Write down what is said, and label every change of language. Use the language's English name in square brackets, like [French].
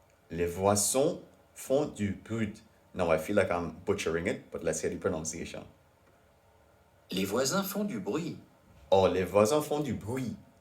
[French] Les voissons font du bruit. [English] Now I feel like I'm butchering it, but let's hear the pronunciation. [French] Les voisins font du bruit. Oh, les voisins font du bruit.